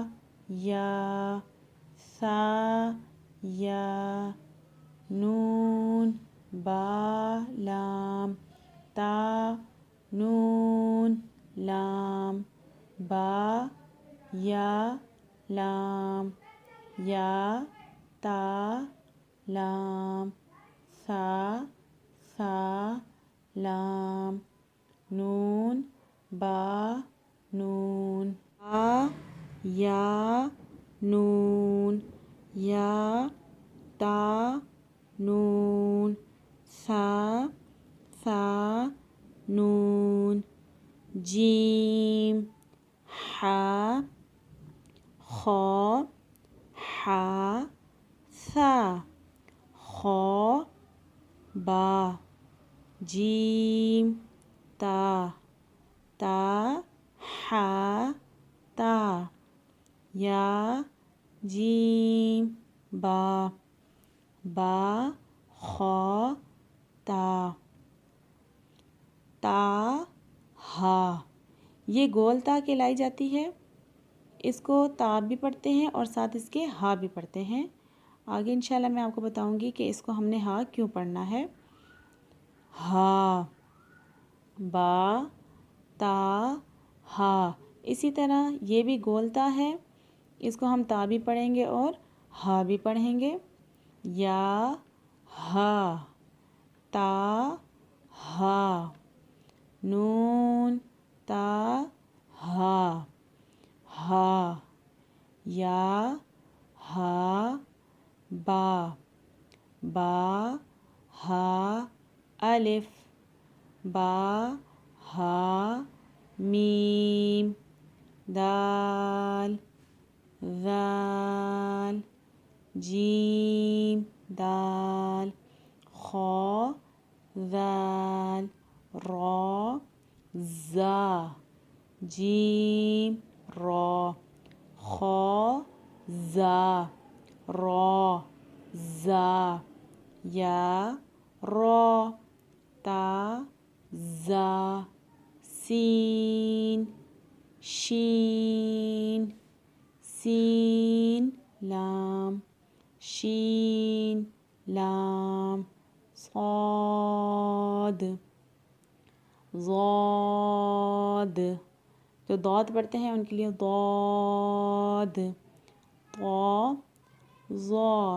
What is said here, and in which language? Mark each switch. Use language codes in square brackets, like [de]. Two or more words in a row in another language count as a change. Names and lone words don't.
[ur] یا سا یا نون با لام تا نون لام با یا لام یا تا لام سا سا لام نون با نون با یا نون یا تا نون سا سا نون جیم حا خا حا سا خا با جیم تا تا حا تا یا جیم با با خا تا تا ہا یہ گول تا کہلائی جاتی ہے۔ اس کو تا بھی پڑھتے ہیں اور ساتھ اس کے ہا بھی پڑھتے ہیں۔ آگے انشاءاللہ میں آپ کو بتاؤں گی کہ اس کو ہم نے ہا کیوں پڑھنا ہے۔ ہا با تا ہا اسی طرح یہ بھی گول تا ہے، اس کو ہم تا بھی پڑھیں گے اور ہا بھی پڑھیں گے۔ یا ہا تا ہا نون تا ہا ہا یا ہا با با ہا الف با ہا میم دال ذال جیم دال خا ذال را زا جیم را خا زا را زا یا را تا زا سین شین سین لام شین لام صاد ضاد جو ضاد پڑھتے ہیں ان کے لیے ضاد طا ظا